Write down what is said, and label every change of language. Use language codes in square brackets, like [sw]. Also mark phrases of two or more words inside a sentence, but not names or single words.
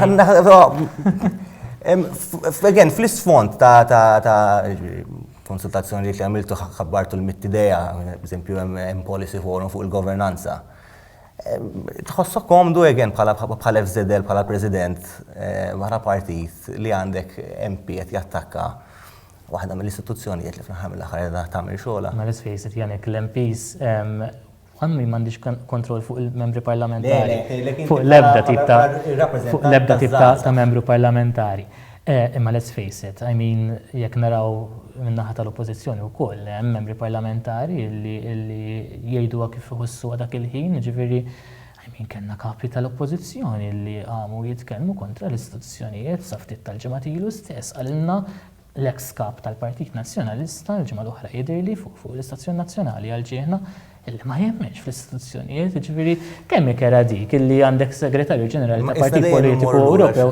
[mt] Again, fl-isfond ta' konsultazzjonijiet li għamiltu ħabbartu l-mittidea, eżempju hemm policy forum fuq il-governanza. Tħossok komdu again bħala FŻL, bħala President, wara partit li għandek MP qed jattakka waħda mill-istituzzjonijiet li fl-aħħar mill-aħħar tagħmel xogħla. [en] Ma let's face it, [mt] Janek, l-MPs għammi m'għandix kontroll fuq il-membri parlamentari. Fuq l-ebda tip ta' membru parlamentari. [en] Imma let's face it, I mean, [mt] jekk naraw min-naħa tal-oppożizzjoni wkoll, hemm membri parlamentari li jgħiduha kif iħossuha dak il-ħin, ġifieri, [en] I mean, [mt] kellna kapi tal-oppożizzjoni li għamu jitkellmu kontra l-istituzzjonijiet sa ftit tal-ġimgħat ilu stess qalilna l-ex kap tal-Partit Nazzjonalista l-ġimgħa l-oħra jidhirli fuq l-Istazzjon Nazzjonali għal ġieħna illi ma jemmenx fl-istituzzjonijiet, ġifieri kemm ikera dik illi għandek segretarju ġenerali ta' Partit Politiku Ewropew.